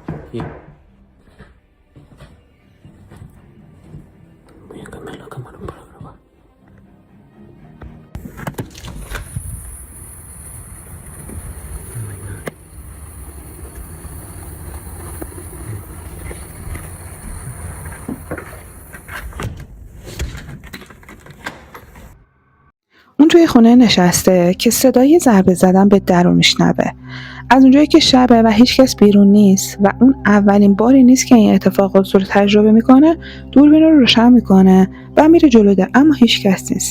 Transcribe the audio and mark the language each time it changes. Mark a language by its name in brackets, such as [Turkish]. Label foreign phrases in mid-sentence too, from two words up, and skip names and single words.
[Spanish] aquí. Voy a cambiar la cámara para grabar. No hay nadie. [Persian] اون توی خونه نشسته که صدای ضربه زدن به در رو میشنوه. از اونجایی که شبه و هیچ کس بیرون نیست و اون اولین باری نیست که این اتفاقات رو تجربه میکنه، دوربین رو روشن میکنه و میره جلو در، اما هیچ کس نیست.